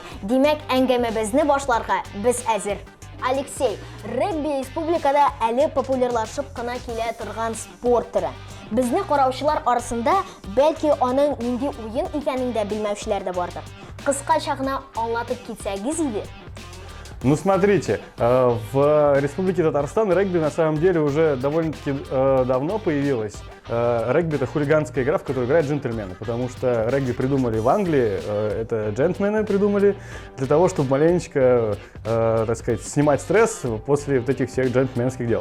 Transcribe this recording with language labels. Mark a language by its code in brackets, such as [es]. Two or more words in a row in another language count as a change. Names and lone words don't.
[tt] Димәк, әңгәмәбезне башларга без әзер. Алексей, регби республикада әле популярлашып кына килә торган спорт түрі. Безне караучылар арасында бәлки аның нинди уен икәнен дә белмәүчеләр дә бардыр. Кыскача гына аңлатып китсәгез иде. [ru] Ну смотрите, в Республике Татарстан регби на самом деле уже довольно-таки давно появилась. Регби — это хулиганская игра, в которую играют джентльмены, потому что регби придумали в Англии, это джентльмены придумали для того, чтобы маленечко, так сказать, снимать стресс после вот этих всех джентльменских дел.